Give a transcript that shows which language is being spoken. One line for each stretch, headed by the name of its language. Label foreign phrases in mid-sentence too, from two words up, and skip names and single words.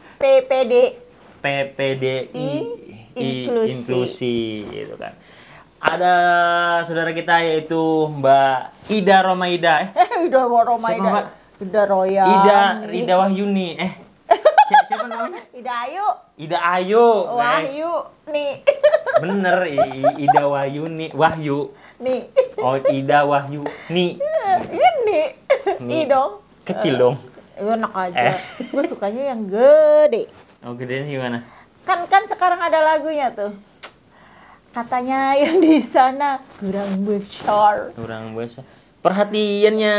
Indonesian: PPDI inklusi gitu kan. Ada saudara kita yaitu Mbak Ida Romaida. Ida Romaida. Ida Roya. Ida Wahyuni. Siapa namanya? Ida Ayu. Ida Ayu. Wahyu nih. Bener, Ida Wahyuni. Wahyu. Nih. Oh, Ida Wahyu. Nih. Ini. Nih dong. Kecil dong. Enak aja. Gue sukanya yang gede. Oh, gedean sih gimana? Kan sekarang ada lagunya tuh. Katanya yang di sana kurang besar. Kurang besar. Perhatiannya.